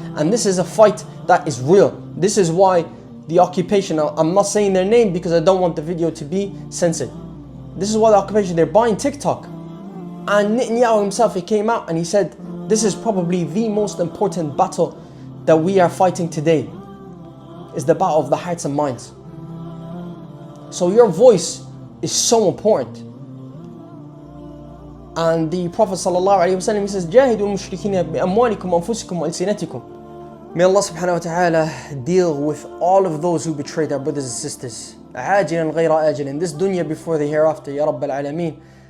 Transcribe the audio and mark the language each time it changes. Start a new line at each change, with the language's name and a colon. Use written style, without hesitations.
English: And this is a fight that is real. This is why the occupation, I'm not saying their name because I don't want the video to be censored. This is why the occupation, they're buying TikTok. And Netanyahu himself, he came out and he said, this is probably the most important battle that we are fighting today, is the battle of the hearts and minds. So your voice is so important. And the Prophet ﷺ, he says,
Arabic: جاهدوا المشركين بأموالكم وأنفسكم وألسنتكم.
English: May Allah subhanahu wa ta'ala deal with all of those who betray their brothers and sisters.
Arabic: عاجلا غير آجل,
English: in this dunya before the hereafter, Ya Rabb al-Alameen.